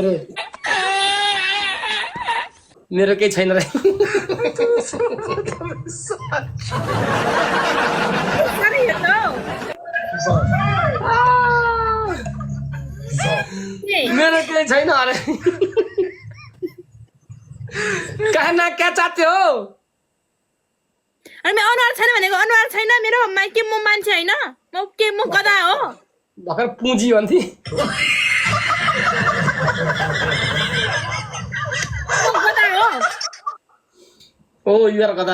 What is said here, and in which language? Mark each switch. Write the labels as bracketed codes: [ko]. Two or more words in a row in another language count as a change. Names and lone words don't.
[ne] मेरो केही छैन रे साह्रै हो मेरो केही छैन [hi] अरे कहाँ ना क्या चाहते हो [ne] अनि अनुहार छैन भनेको अनुहार छैन मेरो के म मान्छे होइन म गधा हो भर्खर पुँजी भन्थे गधा हो [en] oh you're गधा